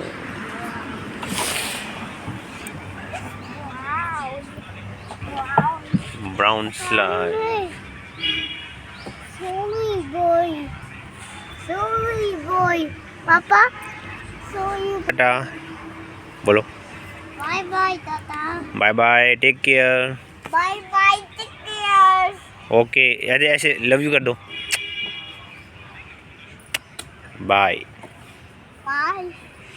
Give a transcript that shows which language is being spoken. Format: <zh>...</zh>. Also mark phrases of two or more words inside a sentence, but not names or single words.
<en>Brown. Brown. Brown slide. Sorry, boy. Sorry, boy. Papa. Sorry.</en> <hi>टाटा बोलो.</hi> <en>Bye bye, Tata. Bye bye. Take care. Bye bye. Take care. ओके.</en> <hi>अरे ऐसे</hi> <en>love you</en> <hi>कर दो. बाय.</hi> <en>Bye.</en>